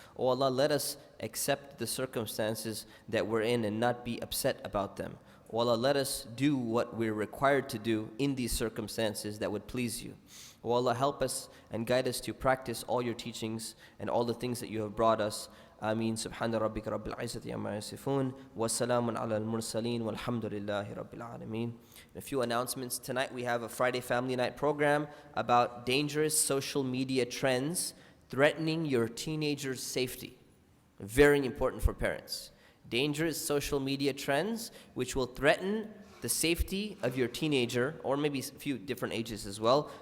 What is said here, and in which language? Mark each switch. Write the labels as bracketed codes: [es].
[en] Oh Allah, let us accept the circumstances that we're in and not be upset about them. Oh Allah, let us do what we're required to do in these circumstances that would please you. Oh Allah, help us and guide us to practice all your teachings and all the things that you have brought us. [ar] آمين سبحان ربك رب العزة عما يصفون وسلام على المرسلين والحمد لله رب العالمين. [en] A few announcements. Tonight we have a Friday Family Night program about dangerous social media trends threatening your teenager's safety. Very important for parents. Dangerous social media trends which will threaten the safety of your teenager, or maybe a few different ages as well.